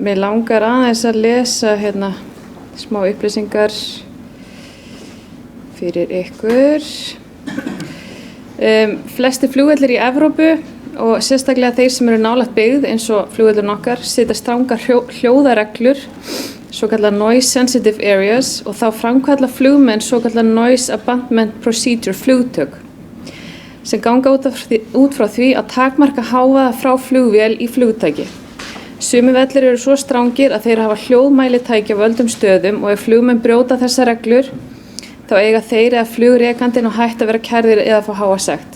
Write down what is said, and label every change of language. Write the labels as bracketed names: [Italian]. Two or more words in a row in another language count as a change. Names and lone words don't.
[Icelandic] Mig langar aðeins að lesa hérna smá upplýsingar fyrir ykkur. Flesti flugvellir í Evrópu og sérstaklega þeir sem eru nálægt byggð eins og flugvellurinn okkar setja strangar hljóðareglur, svokallar [English] noise sensitive areas, [Icelandic] og þá framkalla flugmenn svokallar [English] noise abandonment procedure [Icelandic] flugtök sem ganga út frá því að takmarka hávaða frá flugvél í flugtæki. Sumir vellir eru svo strangir að þeir hafa hljóðmælitæki á völdum stöðum og ef flugmenn brjóta þessar reglur þá eiga þeir eða flugrekandinn og hætt að vera kærðir eða fá háa sekt.